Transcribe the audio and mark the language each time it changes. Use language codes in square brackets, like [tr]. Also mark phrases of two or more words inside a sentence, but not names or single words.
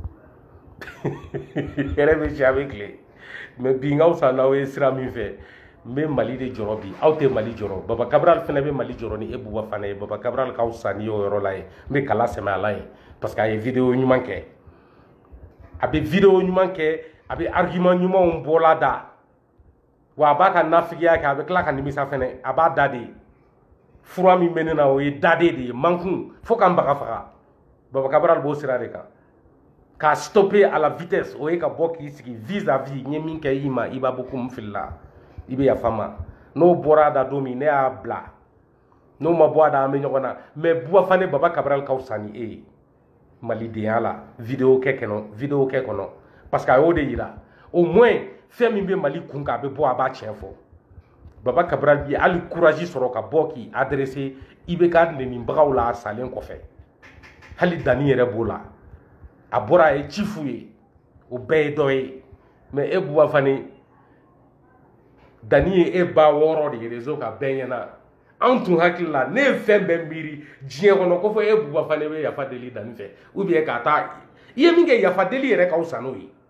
[bm] yɛrɛ bɛ si a bɛ tile mais bi n ka fisa n'aw ye sira min fɛ n bɛ Mali de jɔrɔ bi aw tɛ Mali jɔrɔ Baba Cabral fana bɛ Mali jɔrɔ ni e Buba Fane ye Baba Cabral ka fisa ni y'o yɔrɔ la ye n bɛ kala sɛmɛ a la yen [fr] parce que [bm] a ye vidéo ɲuman kɛ a bɛ vidéo ɲuman kɛ a bɛ argument ɲumanw bɔla da wa a b'a ka nafigiya kɛ a bɛ tila ka nimisa fɛnɛ a b'a da de fura min bɛ ne na o ye daden de ye mankun fo k'an baga faga Baba Cabral b'o sira de kan k'a stopper [fr] à la vitesse [bm] o ye ka bɔ k'i sigi vis-à-vis n ye min kɛ i ma i b'a bɔ ko n filila i bɛ yafa n ma n'o bɔra a da don min ne y'a bila n'o ma bɔ a da an bɛ ɲɔgɔn na mais Buba Fane Baba Cabral ka fisa ni e ye malidenya la vidéo kɛ kɔnɔ [fr] parce que [bm] a y'o de yira [fr] au moins [bm] fɛn min bɛ Mali kun kan a bɛ bɔ a b'a tiɲɛ fɔ Baba Cabral bi hali courage sɔrɔ ka bɔ k'i adresser IBK nenibagaw la a salen kɔfɛ hali danni yɛrɛ b'o la a bɔra a ye ci f'u ye o bɛɛ ye dɔ ye mais e Buba Fane danni ye e ba 6 de ye réseau ka bɛɛ ɲɛna an tun hakili la ne ye fɛn bɛɛ miiri diɲɛ kɔnɔ ko fɔ e Buba Fane bɛ yafa deli danni fɛ [fr] ou bien [bm] ka taa i ye min kɛ yafa deli yɛrɛ ka fisa n'o ye